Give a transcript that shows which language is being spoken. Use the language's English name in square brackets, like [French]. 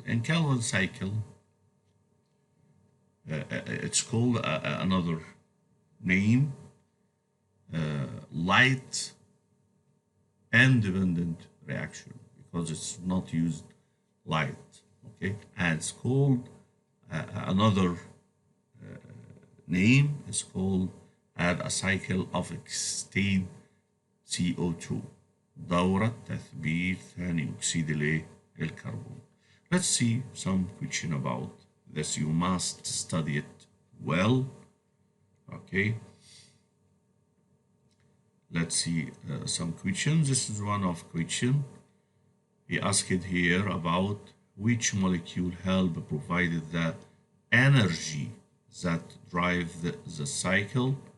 [English] In Kelvin cycle, it's called another name, light independent reaction, because it's not used light. Okay, and it's called another name is called a cycle of extended CO2. [Arabic] دورة تثبيت ثاني أكسيد الكربون. [English] Let's see some question about this. You must study it well. Okay. Let's see some questions. This is one of question. He asked here about which molecule help provided the energy that drive the cycle.